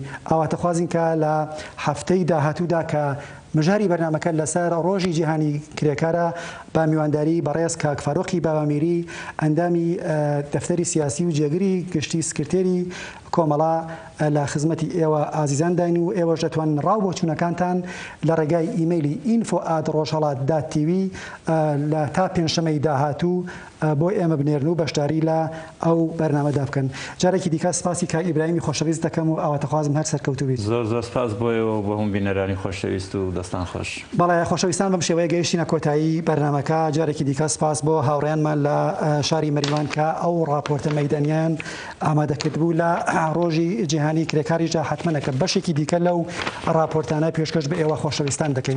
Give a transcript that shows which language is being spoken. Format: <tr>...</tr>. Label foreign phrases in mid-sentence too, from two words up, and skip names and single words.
<ckb>ئاواتەخوازین کە لە هەفتەی داهاتوودا کە مژاری بەرنامەکە لەسەر ڕۆژی جیهانی کرێکارە با میوانداری بەڕێز کاک فاروقی باوامیری ئەندامی دەفتەری سیاسی و جێگری گشتی سکرتێری کۆمەڵا لە خزمەتی ئێوە ئازیزان داین و ئێوەش دەتوانن ڕاو بۆ چوونەکانتان لە ڕێگای ئیمەیلی info@rojhalat.tv لە تا پێنجشەمەی داهاتوو بۆ ئێمە بنێرن و بەشداری لە ئەو بەرنامەدا بکەن. جارێکی دیکە سپاسی کاک ئیبراهیمی خۆشەویست دەکەم و ئاواتەخوازم هەر سەرکەوتوو بیت. زۆر زۆر سپاس بۆیەوە بۆ هەموو بینەرانی خۆشەویست و دەستان خۆش. بەڵێ خۆشەویستان بەم شێوەیە گەیشتینە کۆتایی بەرنامەکە. جارێکی دیکە سپاس بۆ هاوڕێیانمان لە شاری مەریوان کە ئەو ڕاپۆرتە مەیدانیان ئامادەکرد بوو لە ڕۆژی جیهانی کرێکاریشدا حتمەنەکە بەشێکی دیکە لەو ڕاپۆرتانە پێشکەش بە ئێوە خۆشەویستان دەکەین.</ckb>